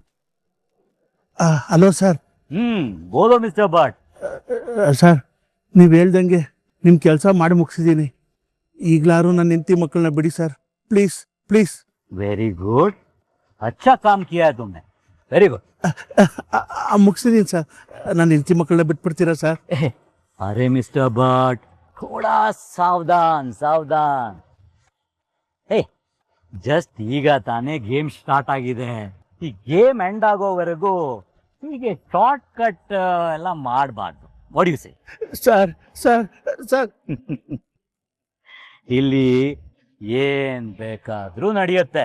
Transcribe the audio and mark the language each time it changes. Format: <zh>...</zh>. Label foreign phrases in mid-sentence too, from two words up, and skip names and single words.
<en>hello sir.</en> <hi>बोलो मिस्टर भट्ट.</hi> <kn>ಸರ್, ನೀವು ಹೇಳ್ದಂಗೆ ನಿಮ್ಮ ಕೆಲಸ ಮಾಡಿ ಮುಗಿಸಿದ್ದೀನಿ. ಈಗಲಾರು ನನ್ನ ಹೆಂಡತಿ ಮಕ್ಕಳನ್ನ ಬಿಡಿ ಸರ್,</kn> <en>please please. very good,</en> <hi>अच्छा काम किया है तुमने,</hi> <en>very good.</en> <kn>ಮುಗಿಸಿದ್ದೀನಿ ಸರ್. ನನ್ನ ಹೆಂಡತಿ ಮಕ್ಕಳನ್ನ ಬಿಟ್ಬಿಡ್ತೀರಾ ಸರ್?</kn> <hi>अरे मिस्टर भट्ट, थोड़ा सावधान सावधान. हे,</hi> <kn>ಜಸ್ಟ್ ಈಗ ತಾನೇ</kn> <en>game start</en> <kn>ಆಗಿದೆ. ಈ</kn> <en>game end</en> <kn>ಆಗೋವರೆಗೂ ಹೀಗೆ</kn> <en>short cut</en> <kn>ಎಲ್ಲ ಮಾಡಬಾರ್ದು.</kn> <en>what you say? sir sir sir,</en> <kn>ಇಲ್ಲಿ ಏನ್ ಬೇಕಾದ್ರೂ ನಡೆಯುತ್ತೆ.</kn>